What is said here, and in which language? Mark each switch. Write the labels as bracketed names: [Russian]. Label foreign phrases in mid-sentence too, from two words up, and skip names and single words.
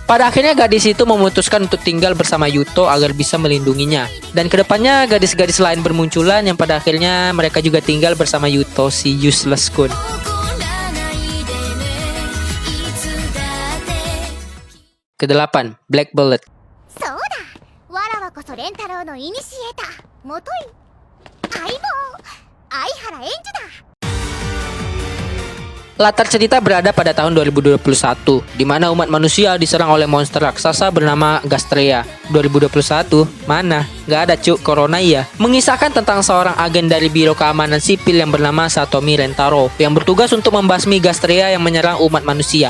[Indonesian] Pada akhirnya gadis itu memutuskan untuk tinggal bersama Yuto agar bisa melindunginya. Dan kedepannya gadis-gadis lain bermunculan yang pada akhirnya mereka juga tinggal bersama Yuto si useless kun. Kedelapan, Black Bullet. [Japanese] そうだ。わらわこそレンタロウのイニシエーター。もとい。相棒。相原エンジュだ。 [Indonesian] Latar cerita berada pada tahun 2021, di mana umat manusia diserang oleh monster raksasa bernama Gastrea. 2021? Mana? Gak ada cuk, corona iya. Mengisahkan tentang seorang agen dari Biro Keamanan Sipil yang bernama Satomi Rentaro, yang bertugas untuk membasmi Gastrea yang menyerang umat manusia.